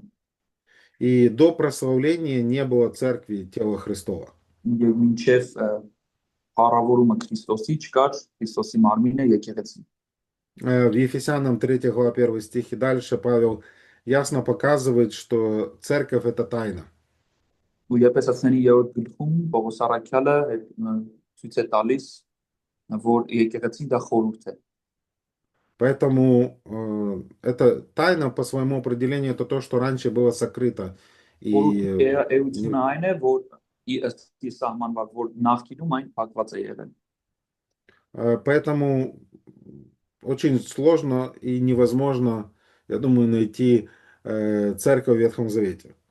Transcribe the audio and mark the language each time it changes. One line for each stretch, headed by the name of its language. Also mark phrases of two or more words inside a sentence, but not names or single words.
Russian: И до прославления не было церкви тела Христова.
Armenian: Եվ մինչև փառավորումը Քրիստոսի չկար Քրիստոսի մարմինը եկեղեցին։
Russian: В Ефесянам 3 глава 1 стих и дальше Павел ясно показывает, что церковь это тайна.
Armenian: Ու Եփեսացիների 3-րդ գլխում Պողոս առաքյալը ցույց է տալիս, որ եկեղեցին դա խորհուրդ է։
Russian: Поэтому это тайна по своему определению это то, что раньше было сокрыто. И поэтому очень сложно и невозможно, я думаю, найти церковь в Ветхом Завете.